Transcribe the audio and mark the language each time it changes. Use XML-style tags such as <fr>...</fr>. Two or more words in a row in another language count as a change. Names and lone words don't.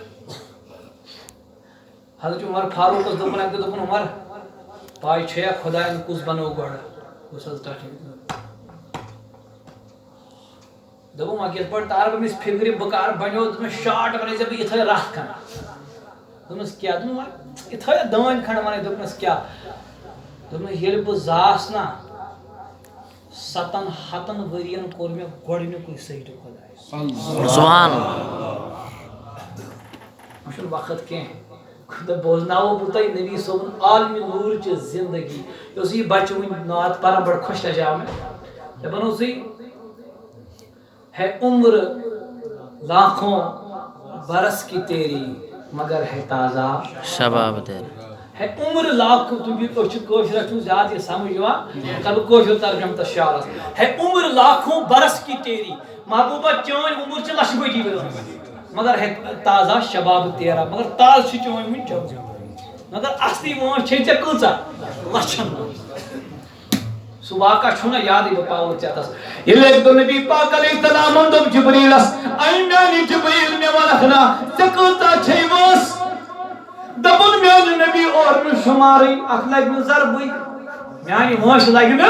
<ks>حضرت عمر فاروقس دوٚپُن اکہِ دۄہ دوٚپُن عمر پاے چھےٚ خۄداین کُس بنوو گۄڈٕ کُس حظ ٹٹھِ دوٚپُم وۄنۍ کِتھ پٲٹھۍ تارٕ بہٕ أمِس فِکرِ بہٕ کر بنیو دوٚپمَس شاٹ ونے ژےٚ بہٕ یِتھٕے رتھ کھنڈ دوٚپمَس کیٛاہ دوٚپُن وۄنۍ یِتھٕے دٲنۍ کھنڈ ونے دوٚپمَس کیٛاہ دوٚپمَس ییٚلہِ بہٕ زاس نا 700 ؤرین کوٚر مےٚ گۄڈٕنیُکُے سجدٕ خۄدایس</ks> <ar>سبحان اللہ</ar> <ks>وۄنۍ چھُنہٕ وقت کینٛہہ بوزناوو بہٕ تۄہہِ نبی صٲبُن عالمِ نوٗرچہِ زندگی یہِ اوس یہِ بچہِ وٕنۍ نعت پران بڑٕ خۄش لجاو مےٚ دپان اوسُے</ks> <ur>ہے عمر لاکھوں برس کی تیری مگر ہے تازہ شباب تیرا ہے عمر لاکھوں تم بھی</ur> <ks>أسۍ چھِ کٲشرس چھُنہٕ زیادٕ یہِ سمجھ یِوان کر بہٕ کٲشُر ترجمہٕ تتھ شعرس</ks> <ur>ہے عمر لاکھوں برس کی تیری</ur> <ks>محبوبہ چٲنۍ عمر چھِ لچھِ بٔدی ؤرِس</ks> <ur>مگر ہے تازہ شباب تیرا</ur> <ks>مگر تازٕ چھِ چٲنۍ وٕنۍ جوان مگر اصلی وٲنٛس چھے ژےٚ کۭژاہ لچھن سُہ واقعہ چھُنہ یادٕے بہٕ پاوو ژےٚ تس ییٚلہِ اَکہِ دۄہ نبی پاک علیہ السلامن دوٚپ جبریٖلس اے میانہِ جبریٖل مےٚ وَنکھ نا ژےٚ کۭژاہ چھے وٲنٛس دوٚپُن میانہِ نبی اور نہٕ شُمارٕے اتھ لگہِ نہٕ ضربٕے میانہِ وٲنٛسہِ لگہِ نہٕ</ks>